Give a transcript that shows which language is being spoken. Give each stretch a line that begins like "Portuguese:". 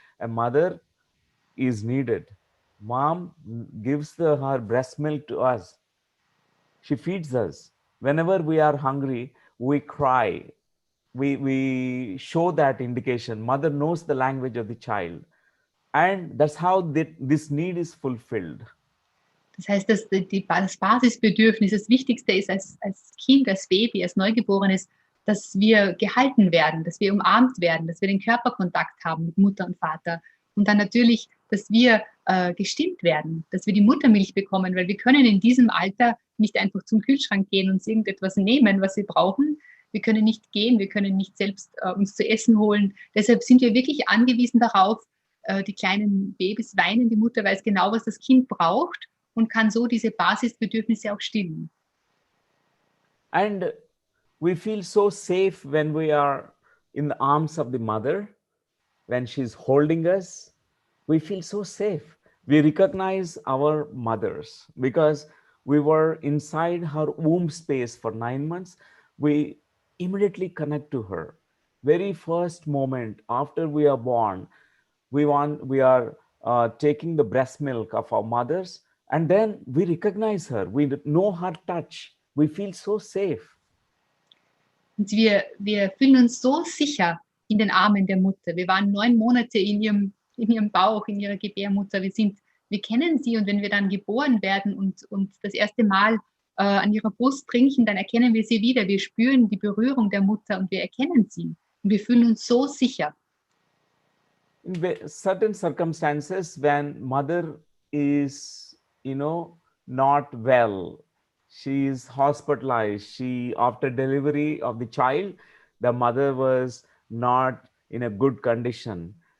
English: A mother is needed. Mom gives her breast milk to us. She feeds us. Whenever we are hungry, we cry. we show that indication. Mother knows the language of the child, and that's how this need is fulfilled.
German: Das heißt, dass das Basisbedürfnis, das Wichtigste ist als Kind, als Baby, als Neugeborenes, dass wir gehalten werden, dass wir umarmt werden, dass wir den Körperkontakt haben mit Mutter und Vater. Und dann natürlich, dass wir gestillt werden, dass wir die Muttermilch bekommen, weil wir können in diesem Alter nicht einfach zum Kühlschrank gehen und uns irgendetwas nehmen, was wir brauchen. Wir können nicht gehen, wir können nicht selbst uns zu essen holen. Deshalb sind wir wirklich angewiesen darauf, die kleinen Babys weinen, die Mutter weiß genau, was das Kind braucht und kann so diese Basisbedürfnisse auch stillen.
English: And we feel so safe when we are in the arms of the mother, when she's holding us. We feel so safe. We recognize our mothers because we were inside her womb space for 9 months. We immediately connect to her. Very first moment after we are born, we are taking the breast milk of our mothers, and then we recognize her. We know her touch. We feel so safe.
German: Und wir fühlen uns so sicher in den Armen der Mutter. Wir waren 9 Monate in ihrem Bauch, in ihrer Gebärmutter. Wir kennen sie, und wenn wir dann geboren werden und das erste Mal an ihrer Brust trinken, dann erkennen wir sie wieder. Wir spüren die Berührung der Mutter und wir erkennen sie. Und wir fühlen uns so sicher.
English: In certain circumstances, when mother is, not well, she is hospitalized. After delivery of the child, the mother was not in a good condition.